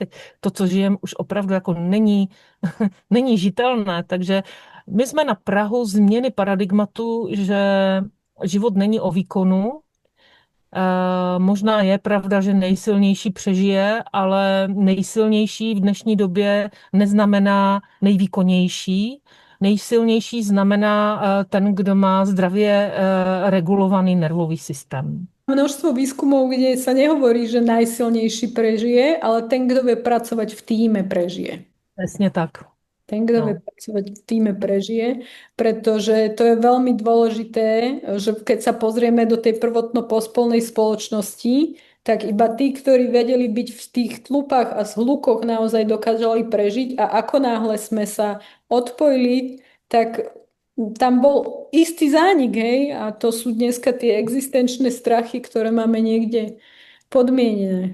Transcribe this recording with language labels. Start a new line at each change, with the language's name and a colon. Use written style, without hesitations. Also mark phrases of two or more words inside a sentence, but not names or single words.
Czech: To, co žijeme, už opravdu jako není žitelné, takže my jsme na prahu změny paradigmatu, že život není o výkonu. Možná je pravda, že nejsilnější přežije, ale nejsilnější v dnešní době neznamená nejvýkonnější. Nejsilnější znamená ten, kdo má zdravě regulovaný nervový systém.
Slovak: Množstvo výskumov, kde sa nehovorí, že najsilnejší prežije, ale ten, kto vie pracovať v tíme, prežije.
Czech: Přesně tak.
Slovak: Ten, kto vie No. pracovať v tíme, prežije, pretože to je veľmi dôležité, že keď sa pozrieme do tej prvotno-pospolnej spoločnosti, tak iba tí, ktorí vedeli byť v tých tlupách a zhlukoch, naozaj dokázali prežiť a ako náhle sme sa odpojili, tak tam bol istý zánik, hej, a to sú dneska tie existenčné strachy, ktoré máme niekde podmienené.